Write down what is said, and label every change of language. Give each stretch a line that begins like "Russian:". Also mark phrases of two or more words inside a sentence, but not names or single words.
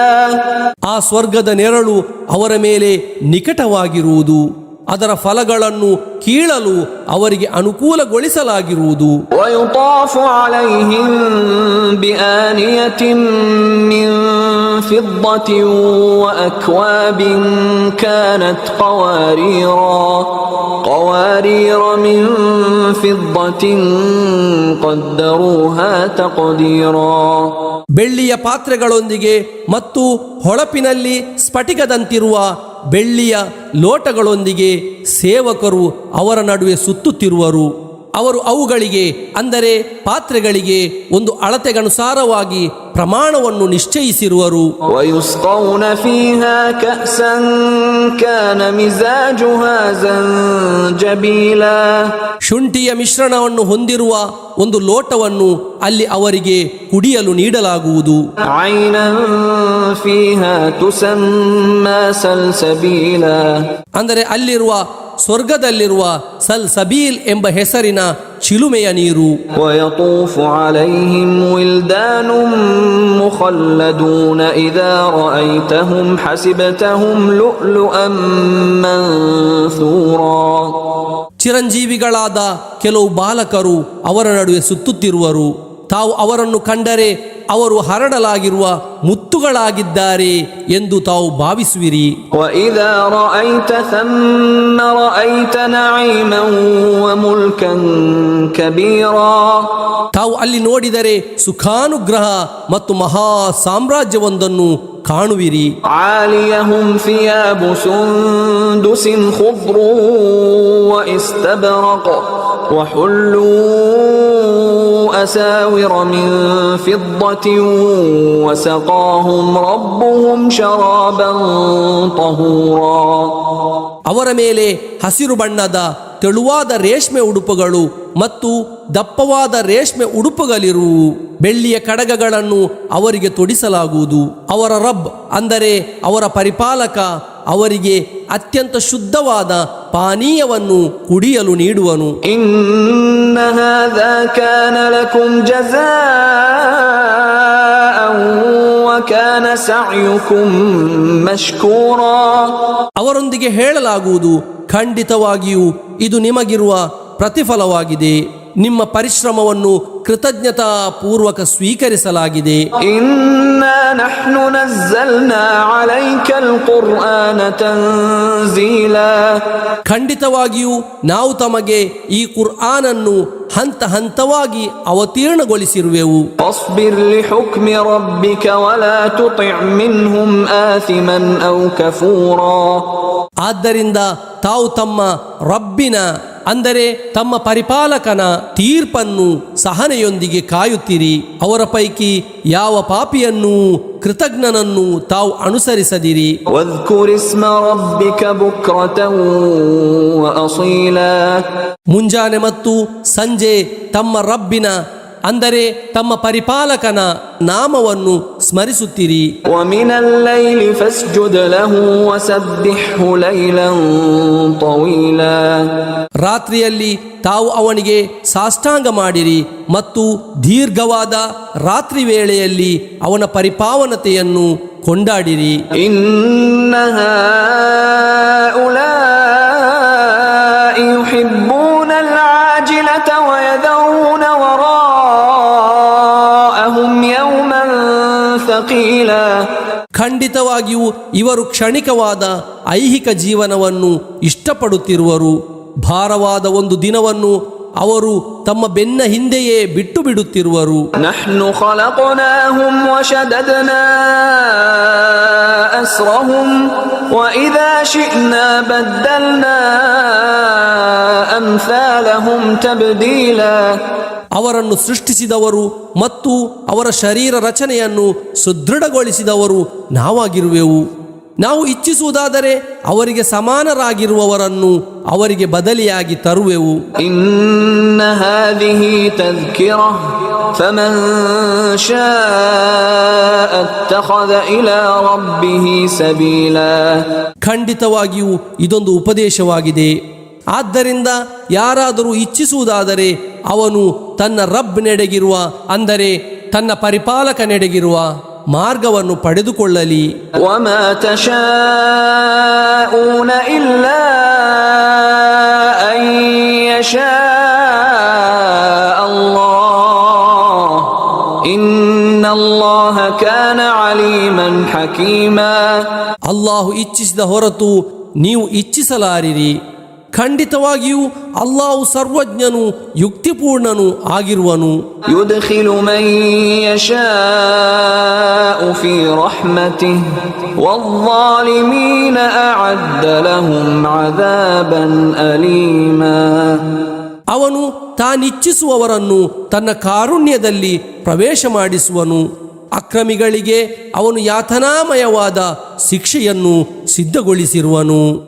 Kannada: ಆ ಸ್ವರ್ಗದ ನೆರಳು ಅವರ ಮೇಲೆ ನಿಕಟವಾಗಿರುವುದು, ಅದರ ಫಲಗಳನ್ನು ಕೀಳಲು ಅವರಿಗೆ ಅನುಕೂಲಗೊಳಿಸಲಾಗಿರುವುದು.
Arabic: ويطاف عليهم بآنية من فضة وأكواب كانت قوارير من فضة قدروها تقديرا.
Kannada: ಬೆಳ್ಳಿಯ ಪಾತ್ರೆಗಳೊಂದಿಗೆ ಮತ್ತು ಹೊಳಪಿನಲ್ಲಿ ಸ್ಫಟಿಕದಂತಿರುವ ಬೆಳ್ಳಿಯ ಲೋಟಗಳೊಂದಿಗೆ ಸೇವಕರು ಅವರ ನಡುವೆ ಸುತ್ತುತ್ತಿರುವರು. ಅವರು ಅವುಗಳಿಗೆ ಅಂದರೆ ಪಾತ್ರೆಗಳಿಗೆ ಒಂದು ಅಳತೆಗನುಸಾರವಾಗಿ ಪ್ರಮಾಣವನ್ನು ನಿಶ್ಚಯಿಸಿರುವರು.
Arabic: ويسقون فيها كأسا كان مزاجها زنجبيلا.
Kannada: ಶುಂಠಿಯ ಮಿಶ್ರಣವನ್ನು ಹೊಂದಿರುವ ಒಂದು ಲೋಟವನ್ನು ಅಲ್ಲಿ ಅವರಿಗೆ ಕುಡಿಯಲು ನೀಡಲಾಗುವುದು.
Arabic: عينا فيها تسمى سلسبيلا.
Kannada: ಅಂದರೆ ಅಲ್ಲಿರುವ ಸ್ವರ್ಗದಲ್ಲಿರುವ ಸಲ್ಸಬೀಲ್ ಎಂಬ ಹೆಸರಿನ ಚಿಲುಮೆಯ ನೀರು.
Arabic: ويطوف عليهم ولدان مخلدون إذا رأيتهم حسبتهم لؤلؤا منثورا.
Kannada: ಚಿರಂಜೀವಿಗಳಾದ ಕೆಲವು ಬಾಲಕರು ಅವರ ನಡುವೆ ಸುತ್ತುತ್ತಿರುವರು. ತಾವು ಅವರನ್ನು ಕಂಡರೆ ಅವರು ಹರಡಲಾಗಿರುವ ಮುತ್ತುಗಳಾಗಿದ್ದಾರೆ ಎಂದು ತಾವು ಭಾವಿಸುವಿರಿ.
Arabic: وإذا رأيت ثم رأيت نعيما وملكا كبيرا.
Kannada: ತಾವು ಅಲ್ಲಿ ನೋಡಿದರೆ ಸುಖಾನುಗ್ರಹ ಮತ್ತು ಮಹಾ ಸಾಮ್ರಾಜ್ಯವೊಂದನ್ನು ಕಾಣುವಿರಿ.
Arabic: عاليهم ثياب سندس خضر واستبرق وحلوا أساور من فضة وسقاهم ربهم شرابا طهورا.
Kannada: ಅವರ ಮೇಲೆ ಹಸಿರು ಬಣ್ಣದ ತೆಳುವಾದ ರೇಷ್ಮೆ ಉಡುಪುಗಳು ಮತ್ತು ದಪ್ಪವಾದ ರೇಷ್ಮೆ ಉಡುಪುಗಳಿರುವು. ಬೆಳ್ಳಿಯ ಕಡಗಗಳನ್ನು ಅವರಿಗೆ ತೊಡಿಸಲಾಗುವುದು. ಅವರ ರಬ್ ಅಂದರೆ ಅವರ ಪರಿಪಾಲಕ ಅವರಿಗೆ ಅತ್ಯಂತ ಶುದ್ಧವಾದ ಪಾನೀಯವನ್ನು ಕುಡಿಯಲು ನೀಡುವನು.
Arabic: إن هذا كان لكم جزاء وكان سعيكم مشكورا.
Kannada: ಅವರೊಂದಿಗೆ ಹೇಳಲಾಗುವುದು, ಖಂಡಿತವಾಗಿಯೂ ಇದು ನಿಮಗಿರುವ ಪ್ರತಿಫಲವಾಗಿದೆ, ನಿಮ್ಮ ಪರಿಶ್ರಮವನ್ನು ಕೃತಜ್ಞತಾ ಪೂರ್ವಕ ಸ್ವೀಕರಿಸಲಾಗಿದೆ.
Arabic: إنا نحن نزلنا عليك القرآن تنزيلا.
Kannada: ಖಂಡಿತವಾಗಿಯೂ ನಾವು ತಮಗೆ ಈ ಕುರ್ಆನನ್ನು ಹಂತ ಹಂತವಾಗಿ ಅವತೀರ್ಣಗೊಳಿಸಿರುವೆವು.
Arabic: فاصبر لحكم ربك ولا تطع منهم آثما أو كفورا.
Kannada: ಆದ್ದರಿಂದ ತಾವು ತಮ್ಮ ರಬ್ಬಿನ ಅಂದರೆ ತಮ್ಮ ಪರಿಪಾಲಕನ ತೀರ್ಪನ್ನು ಸಹನೆಯೊಂದಿಗೆ ಕಾಯುತ್ತೀರಿ. ಅವರ ಪೈಕಿ ಯಾವ ಪಾಪಿಯನ್ನೂ ಕೃತಜ್ಞನನ್ನು ತಾವು ಅನುಸರಿಸದಿರಿ.
Arabic: واذكر اسم ربك بكرة وأصيلا.
Kannada: ಮುಂಜಾನೆ ಮತ್ತು ಸಂಜೆ ತಮ್ಮ ರಬ್ಬಿನ ಅಂದರೆ ತಮ್ಮ ಪರಿಪಾಲಕನ ನಾಮವನ್ನು ಸ್ಮರಿಸುತ್ತೀರಿ.
Arabic: ومن الليل فاسجد له وسبحه ليلا طويلا.
Kannada: ರಾತ್ರಿಯಲ್ಲಿ ತಾವು ಅವನಿಗೆ ಸಾಷ್ಟಾಂಗ ಮಾಡಿರಿ ಮತ್ತು ದೀರ್ಘವಾದ ರಾತ್ರಿ ವೇಳೆಯಲ್ಲಿ ಅವನ ಪರಿಪಾವನತೆಯನ್ನು ಕೊಂಡಾಡಿರಿ.
Arabic: إن هؤلاء يحبون العاجلة ويذرون وراءهم يوما ثقيلا.
Kannada: ಖಂಡಿತವಾಗಿಯೂ ಇವರು ಕ್ಷಣಿಕವಾದ ಐಹಿಕ ಜೀವನವನ್ನು ಇಷ್ಟಪಡುತ್ತಿರುವರು. ಭಾರವಾದ ಒಂದು ದಿನವನ್ನು ಅವರು ತಮ್ಮ ಬೆನ್ನ ಹಿಂದೆಯೇ ಬಿಟ್ಟು ಬಿಡುತ್ತಿರುವರು.
Arabic: نحن خلقناهم وشددنا أسرهم وإذا شئنا بدلنا أمثالهم تبديلا.
Kannada: ಅವರನ್ನು ಸೃಷ್ಟಿಸಿದವರು ಮತ್ತು ಅವರ ಶರೀರ ರಚನೆಯನ್ನು ಸುದೃಢಗೊಳಿಸಿದವರು ನಾವಾಗಿರುವೆವು. ನಾವು ಇಚ್ಛಿಸುವುದಾದರೆ ಅವರಿಗೆ ಸಮಾನರಾಗಿರುವವರನ್ನು ಅವರಿಗೆ ಬದಲಿಯಾಗಿ ತರುವೆವು.
Arabic: إن هذه تذكرة فمن شاء اتخذ إلى ربه سبيلا.
Kannada: ಖಂಡಿತವಾಗಿಯೂ ಇದೊಂದು ಉಪದೇಶವಾಗಿದೆ. ಆದ್ದರಿಂದ ಯಾರಾದರೂ ಇಚ್ಛಿಸುವುದಾದರೆ ಅವನು ತನ್ನ ರಬ್ ನೆಡೆಗಿರುವ ಅಂದರೆ ತನ್ನ ಪರಿಪಾಲಕನೆಡೆಗಿರುವ ಮಾರ್ಗವನ್ನು ಪಡೆದುಕೊಳ್ಳಲಿ.
Arabic: وما تشاءون إلا أن يشاء الله إن الله كان عليما حكيما.
Kannada: ಅಲ್ಲಾಹು ಇಚ್ಛಿಸಿದ ಹೊರತು ನೀವು ಇಚ್ಛಿಸಲಾರಿರಿ. ಖಂಡಿತವಾಗಿಯೂ ಅಲ್ಲಾಹು ಸರ್ವಜ್ಞನು ಯುಕ್ತಿಪೂರ್ಣನು ಆಗಿರುವನು.
Arabic: يدخل من يشاء في رحمته والظالمين أعد لهم عذابا أليما.
Kannada: ಅವನು ತಾನಿಚ್ಛಿಸುವವರನ್ನು ತನ್ನ ಕಾರುಣ್ಯದಲ್ಲಿ ಪ್ರವೇಶ ಮಾಡಿಸುವನು. ಅಕ್ರಮಿಗಳಿಗೆ ಅವನು ಯಾತನಾಮಯವಾದ ಶಿಕ್ಷೆಯನ್ನು ಸಿದ್ಧಗೊಳಿಸಿರುವನು.